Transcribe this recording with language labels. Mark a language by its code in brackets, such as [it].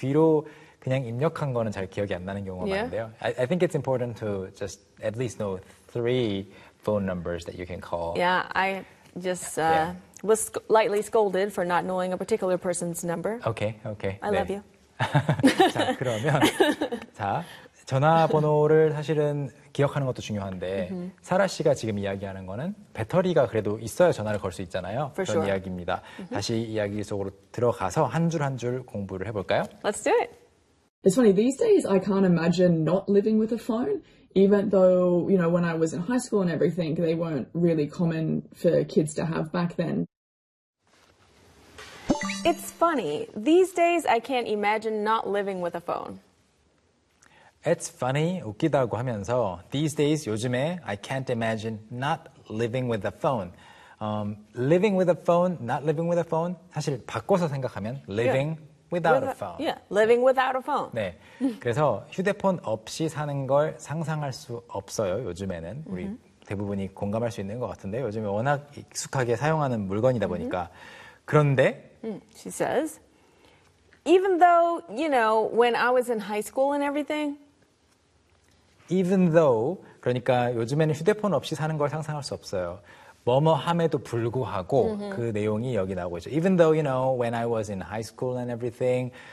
[ko] 뒤로 그냥 입력한 거는 잘 기억이 안 나는 경우가 많은데요. [en] I think it's important to just at least know three phone numbers that you can call. Yeah, I just was lightly scolded for not knowing a particular person's number. Okay, okay. I love you. [ko] 자, 그러면 자, 전화번호를 사실은 기억하는 것도 중요한데 사라 씨가 지금 이야기하는 거는 배터리가 그래도 있어야 전화를 걸 수 있잖아요. [en] For [ko] 그런 [en] sure. [ko] 이야기입니다. 다시 이야기 속으로 들어가서 한 줄 한 줄 공부를 해볼까요? [en] Let's do it. It's funny, these days I can't imagine not living with a phone, even though, you know, when I was in high school and everything, they weren't really common for kids to have back then. It's funny, these days I can't imagine not living with a phone. It's funny, [ko] 웃기다고 하면서, [en] these days, [ko] 요즘에, [en] I can't imagine not living with a phone. Living with a phone, not living with a phone, [ko] 사실 바꿔서 생각하면, [en] living yeah. without with a phone. Yeah, living without a phone. [ko] 네, 그래서 휴대폰 없이 사는 걸 상상할 수 없어요, 요즘에는. 우리 대부분이 공감할 수 있는 것 같은데, 요즘에 워낙 익숙하게 사용하는 물건이다 보니까. 그런데, [en] She says, even though, you know, when I was in high school and everything. Even though, [ko] 그러니까 요즘에는 휴대폰 없이 사는 걸 상상할 수 없어요. 뭐뭐함에도 불구하고 그 내용이 여기 나오고 있죠. [en] Even though, you know, when I was in high school and everything.